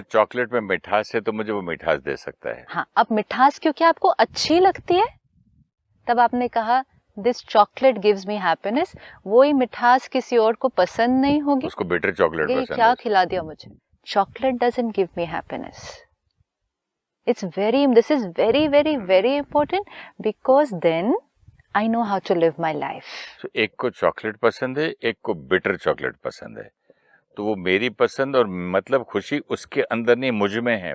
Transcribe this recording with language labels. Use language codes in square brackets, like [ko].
[hi] तो चॉकलेट में मिठास है तो मुझे वो मिठास दे सकता है। हाँ, अब मिठास क्योंकि आपको अच्छी लगती है, तब आपने कहा [en] This chocolate gives me happiness. [hi] वही मिठास किसी और को पसंद नहीं होगी, उसको बिटर चॉकलेट पसंद है। क्या खिला दिया मुझे। [en] Chocolate doesn't give me happiness. this is very very very important, because then I know how to live my life. [hi] So, एक को चॉकलेट पसंद है, एक को बिटर चॉकलेट पसंद है, तो वो मेरी पसंद और मतलब खुशी उसके अंदर नहीं, मुझ में है।